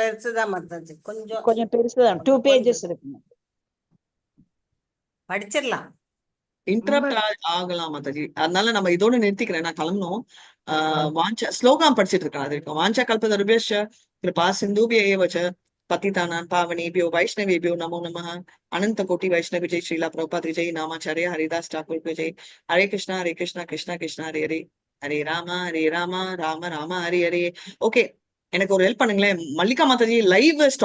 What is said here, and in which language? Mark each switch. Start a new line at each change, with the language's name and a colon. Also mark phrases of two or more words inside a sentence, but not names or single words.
Tamil: பெருசுதான் மாதாஜி, கொஞ்சம் பெருசுதான். 2 pages இருக்கு. படிச்சிடலாம். இன்டரப்ட் ஆகலாம் மாதாஜி. அதனால நம்ம இதோட நிறுத்திக்கிறேன், நான் கிளம்பணும். வாஞ்சா ஸ்லோகம் படிச்சிட்டு இருக்கேன். அது இருக்கும்.
Sanskrit: वाञ्छा कल्पतरुभ्यश्च कृपा सिन्धुभ्य एवच பतितानां पावनेभ्यो वैष्णवेभ्यो नमो नमः. अनंत कोटि वैष्णव जय श्रीला प्रभुपाद जय नामाचार्य हरिदास ठाकुर जय. हरे कृष्णा कृष्णा कृष्णा हरे हरे, हरे राम राम राम हरे हरे.
Tamil: ஓகே, எனக்கு ஒரு ஹெல்ப் பண்ணுங்களேன் மல்லிகா மாதாஜி. லைவ்